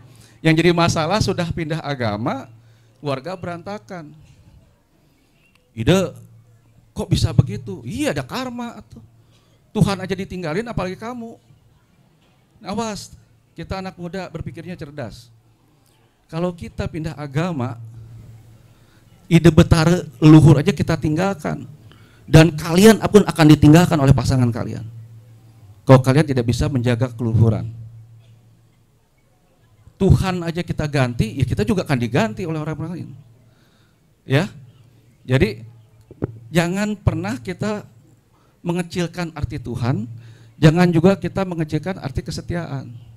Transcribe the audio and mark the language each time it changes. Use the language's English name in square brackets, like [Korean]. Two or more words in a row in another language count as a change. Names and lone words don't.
[Indonesian] Yang jadi masalah sudah pindah agama, keluarga berantakan. Ide, kok bisa begitu? Iya, ada karma tuh. Tuhan aja ditinggalin, apalagi kamu. Awas, kita anak muda berpikirnya cerdas. Kalau kita pindah agama, Ide Betara leluhur aja kita tinggalkan. Dan kalian pun akan ditinggalkan oleh pasangan kalian. Kalau kalian tidak bisa menjaga keluhuran. Tuhan aja kita ganti, ya kita juga akan diganti oleh orang lain. Ya, jadi jangan pernah kita mengecilkan arti Tuhan, jangan juga kita mengecilkan arti kesetiaan.